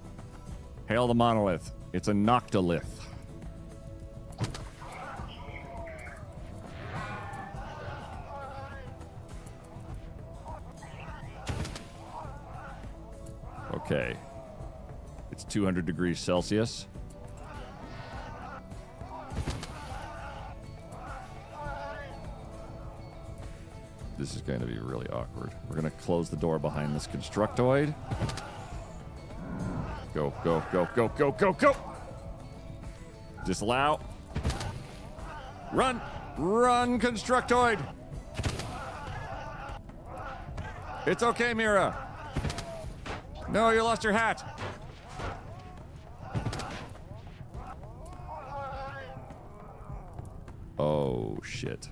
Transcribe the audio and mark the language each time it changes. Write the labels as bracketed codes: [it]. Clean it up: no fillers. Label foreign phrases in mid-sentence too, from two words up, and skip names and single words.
[en] Hail the monolith. It's a noctilith. Okay. It's 200 degrees Celsius. This is going to be really awkward. We're going to close the door behind this constructoid. Go, go, go, go, go, go, go! Disallow. Run! Run, constructoid! It's okay, Mira. No, you lost your hat. Oh, shit.